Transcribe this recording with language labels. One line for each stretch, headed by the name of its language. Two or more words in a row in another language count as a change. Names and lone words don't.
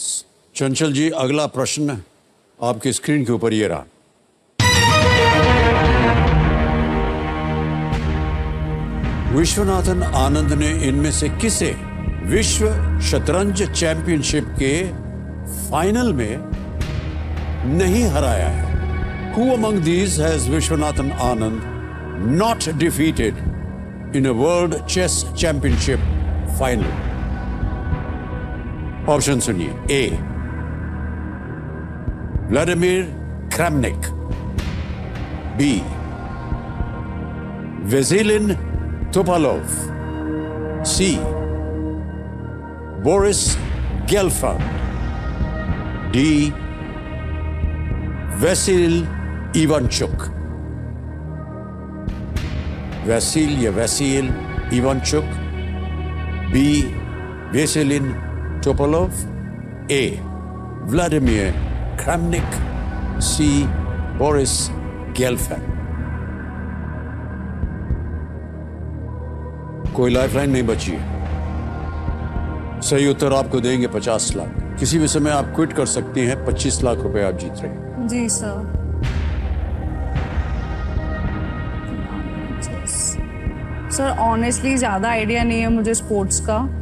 Hindi: चंचल जी, अगला प्रश्न आपकी स्क्रीन के ऊपर ये रहा। विश्वनाथन आनंद ने इनमें से किसे विश्व शतरंज चैंपियनशिप के फाइनल में नहीं हराया है?
English: Who among these has Vishwanathan Anand not defeated in a World Chess Championship final?
Hindi: ऑप्शन सुनिए। A. Vladimir Kramnik. B. Vasilin Topalov. C. Boris Gelfand. D. Vasil Ivanchuk. Vasil या Vasil Ivanchuk. B. Vasilin Topalov. A. Vladimir Kramnik. C. Boris Gelfand. कोई लाइफलाइन नहीं बची है। सही उत्तर आपको देंगे 50 लाख। किसी भी समय आप क्विट कर सकती हैं, 25 लाख रुपए आप जीत रहे हैं। जी सर। सर ऑनेस्टली ज़्यादा आइडिया नहीं है मुझे स्पोर्ट्स का।